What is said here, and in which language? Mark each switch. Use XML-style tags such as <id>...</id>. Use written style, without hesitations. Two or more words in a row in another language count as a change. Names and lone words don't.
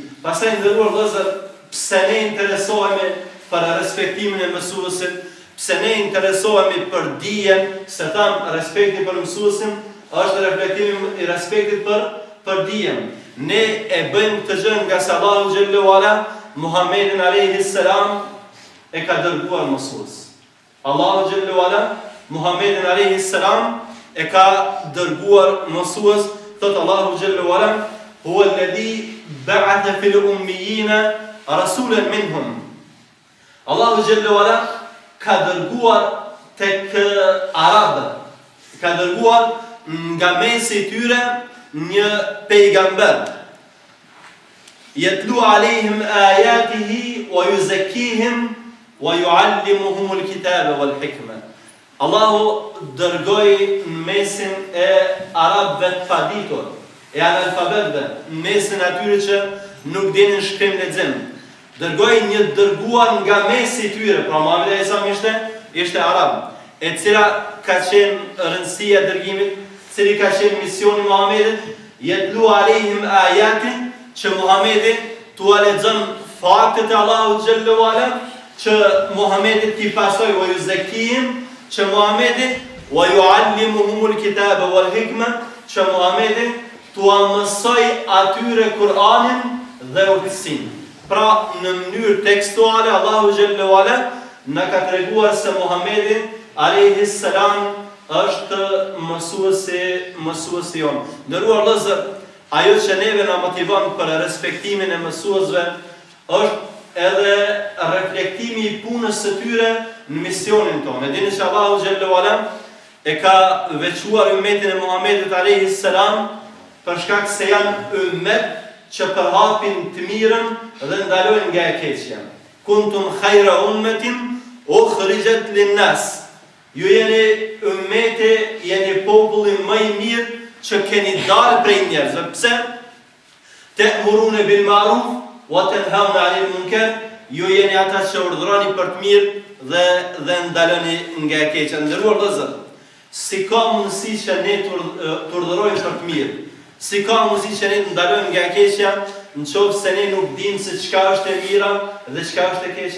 <sq>Pastaj nderuar vëllezër, pse ne interesohemi për respektimin e mësuesit, pse ne interesohemi për dijen, se tham respekti për mësuesin është reflektimi i respektit për dijen. Ne e bëjmë këtë gjë nga se Allahu</sq> <ar>جل وعلا</ar> <sq>Muhammedin</sq> <ar>عليه السلام</ar> <sq>e ka dërguar mësues. Allahu</sq> <ar>جل وعلا</ar> <sq>Muhammedin</sq> <ar>عليه السلام</ar> <sq>e ka dërguar mësues thot Allahu</sq> <ar>جل وعلا, هو الذي بعث في الأميين رسولا منهم.</ar> <sq>Allahu</sq> <ar>جل وعلا</ar> <sq>ka dërguar tek arabët, ka dërguar nga mesi i tyre një pejgamber.</sq> <ar>يتلو عليهم آياته ويزكيهم ويعلمهم الكتاب والحكمة.</ar> <sq>Allahu dërgoi në mesin e arabëve të paditur, e analfabetëve, në mesin atyre që nuk dinin shkrim lexim. Dërgoi një dërguar nga mesi i tyre, pra Muhamedi</sq> <ar>عليه السلام</ar> <sq>ishte arab, e cila ka qenë rëndësia e dërgimit, cili ka qenë misioni i Muhamedit,</sq> <ar>يتلو عليهم آيات,</ar> <sq>që Muhamedi t'u lexon faktet e Allahut</sq> <ar>جل وعلا,</ar> <sq>që Muhamedi t'i pasoj</sq> <ar>ويزكيهم,</ar> <sq>që Muhamedi</sq> <ar>ويعلمهم الكتاب والحكمة,</ar> <sq>që Muhamedi t'u mësoj atyre Kur'anin dhe udhësimin. Pra në mënyrë tekstuale Allahu</sq> <ar>جل وعلا</ar> <sq>na ka treguar se Muhamedi</sq> <ar>عليه السلام</ar> <sq>është mësuesi jon. Nderuar vëllezër, ajo që neve na motivon për respektimin e mësuesve është edhe reflektimi i punës së tyre në misionin tonë. Dini që Allahu</sq> <ar>جل وعلا</ar> <sq>e ka veçuar ummetin e Muhamedit</sq> <ar>عليه السلام</ar> <sq>për shkak se janë ummet që përhapin të mirën dhe ndalojnë nga e keqja.</sq> <ar>كنتم خير أمة أخرجت للناس.</ar> <sq>Ju jeni ummeti, jeni populli më i mirë që keni dalë prej njerëzve. Pse?</sq> <ar>تأمرون بالمعروف وتنهون عن المنكر.</ar> <sq>Ju jeni ata që urdhroni për të mirë dhe ndaloni nga e keqja. Nderuar vëllezër, si ka mundësi që ne të urdhërojmë për të mirë, si ka mundësi që ne të ndalojmë nga e keqja, nëse ne nuk dimë se çka është e mira dhe çka është e keqja?</sq>